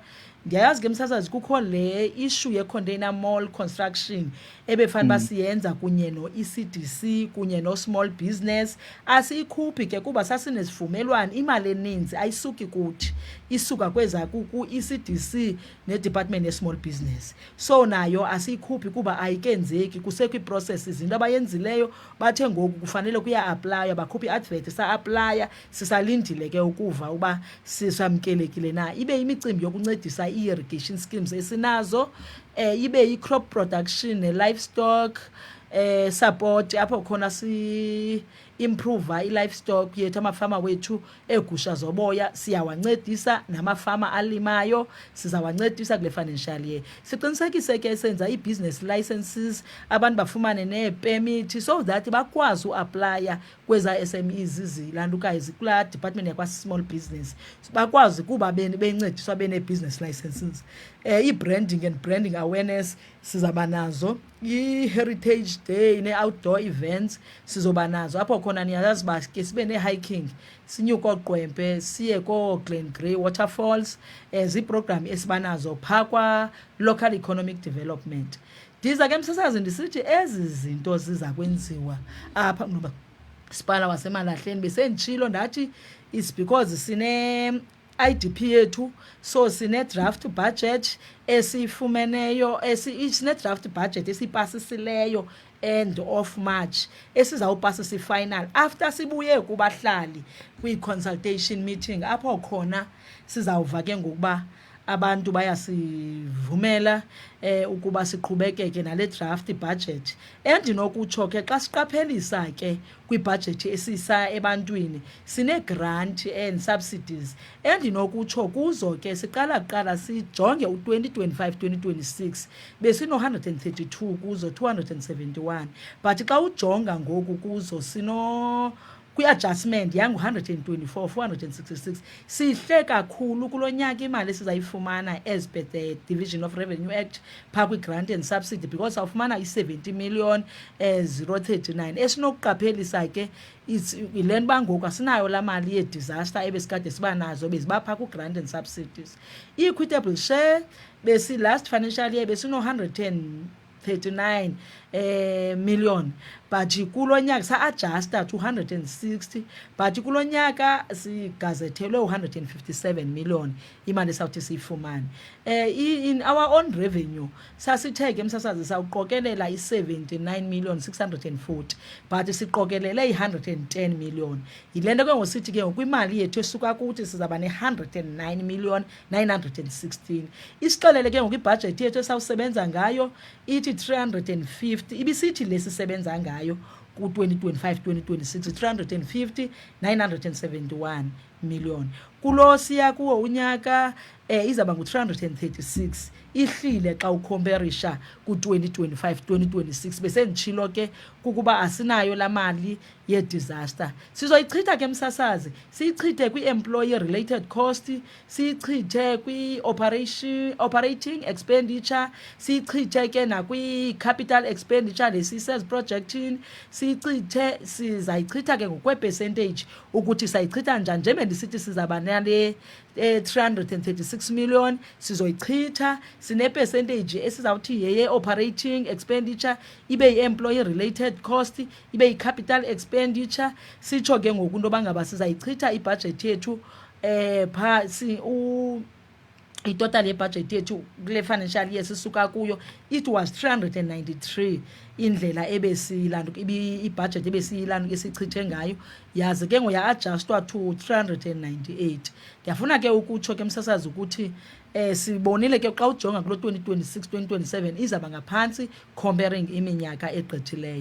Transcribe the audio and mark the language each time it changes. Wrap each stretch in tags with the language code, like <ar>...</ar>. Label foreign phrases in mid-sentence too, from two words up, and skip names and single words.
<xh>Ndiyayazi ke msasazi kukho le issue ye-</xh> <en>container mall construction</en> <xh>ebefana basiyenza kunye no-ECDC kunye no-</xh> <en>small business.</en> <xh>Asiyikhuphi ke kuba sasinesivumelwano, imali eninzi ayisuki kuthi, isuka kweza ku-ECDC ne-department ye-</xh> <en>small business.</en> <xh>So nayo asiyikhuphi kuba ayikenzeki, kusekho ii-processes izinto abayenzileyo bathe ngoku kufanele kuya-aplaya, bakhupha i-advert sa-aplaya. Sisalindile ke ukuva uba sisamkelekile na. Ibe imicimbi yokuncedisa i-</xh> <en>irrigation schemes</en> <xh>esinazo, ibe i-</xh> <en>crop production</en> <xh>ne-</xh> <en>livestock support</en> <xh>apho khona improve i-livestock yethu, amafama wethu egusha zoboya siyawancedisa, namafama alimayo sizawancedisa kule</xh> <en>financial year.</en> <xh>Siqinisekise ke senza i-</xh> <en>business licenses,</en> <xh>abantu bafumane nee-permit</xh> <en>so that</en> <xh>bakwazi uaplya kweza SMEs zilandukayo zikulaa department yakwa-</xh> <en>small business,</en> <xh>bakwazi kuba bencediswa bene-</xh> <en>business licenses.</en> <xh>I-</xh> <en>branding and branding awareness</en> <xh>sizaba nazo, i-</xh> <en>heritage day</en> <xh>ne-</xh> <en>outdoor events</en> <xh>sizoba nazo, apho khona niyazazi uba ke sibe ne-hiking, sinyuke oogqwempe siye koo-Glen Grey waterfalls. Ziiprogram esibanazo phaa kwa-</xh> <en>local economic development.</en> <xh>Ndiza ke msasazi ndisithi ezi zinto ziza kwenziwa apha noba sipala waseMalahleni besenditshilo ndathi</xh> <en>is because</en> <xh>sine IDP yethu, so sine</xh> <en>draft budget</en> <xh>esifumeneyo, sine</xh> <en>draft budget</en> <xh>esipasisileyo</xh> <en>end of March</en> <xh>esizawupasisa i-</xh> <en>final after</en> <xh>sibuye kubahlali kwi-</xh> <en>consultation meeting,</en> <xh>apho khona sizawuva ke ngokuba abantu bayasivumela ukuba siqhubekeke nale</xh> <en>draft budget.</en> <xh>Endinokutsho ke xa siqaphelisa ke kwibudget esisa ebantwini sine-</xh> <en>grant and subsidies,</en> <xh>endinokutsho kuzo ke siqala sijonge u-2025-2026 besino-132 kuzo 271, but xa ujonga ngoku kuzo kwi-adjustment yangu-124 466. Sihle kakhulu kulo nyaka imali esizayifumana</xh> <en>as per the Division of Revenue Act</en> <xh>phaa kwi-</xh> <en>grant and subsidy,</en> <xh>because sawufumana i-70 million 039. Esinokuqaphelisa ke yile nto ngoku asinayo laa mali ye-disaster ebesikade siba nazo beziba phaa ku-</xh> <en>grant and subsidies.</en> <xh>I-</xh> <en>equitable share last financial year</en> <xh>besino-139 million, but kulo nyaka sa-adjusta to 160, but kulo nyaka sigazethelwe 157 million imali esawuthi siyifumane.</xh> <en>In our own revenue</en> <xh>sasithe ke msasazi sawuqokelela i-79 million 640, but siqokelele i-110 million. Yile nto ke ngosithi ke ngokwimali yethu esuka kuthi sizaba ne-109 million 916. Isixelele ke ngokwibhajethi yethu esawusebenza ngayo ithi 350, ibisithi lesisebenza ngayo ku-2025-2026 350 971 million. Kulo siya kuwo unyaka izaba ngu-336, ihlile xa ukhomperisha ku-2025-2026. Besenditshilo ke kukuba asinayo laa mali ye-disaster. Sizoyichitha ke msasazi, siyichithe kwi-</xh> <en>employee related cost,</en> <xh>siyichithe kwi-</xh> <en>operating expenditure,</en> <xh>siyichithe ke nakwi-</xh> <en>capital expenditure</en> <xh>lesi-</xh> <en>sales projecting,</en> <xh>sizayichitha ke ngokwe-percentage ukuthi sayichitha njani. Njengoba ndisithi sizaba nale 336 million sizoyichitha, sine-percentage esizawuthi yeye-</xh> <en>operating expenditure,</en> <xh>ibe yi-</xh> <en>employee related cost,</en> <xh>ibe yi-</xh> <en>capital expenditure.</en> <xh>Sitsho ke ngoku into bangaba sizayichitha ibudget yethu phaa itotal yebudget yethu kule</xh> <en>financial year</en> <xh>sisuka kuyo</xh> <en>it was 393</en> <xh>indlela ibudget ebesiyilanduka esichithe ngayo, yazi ke ngoya-adjustwa to 398. Ndiyafuna ke ukutsho ke msasazi ukuthi sibonile ke xa ujonga kulo 2026-2027 izaba ngaphantsi comparing iminyaka egqithileyo.</xh>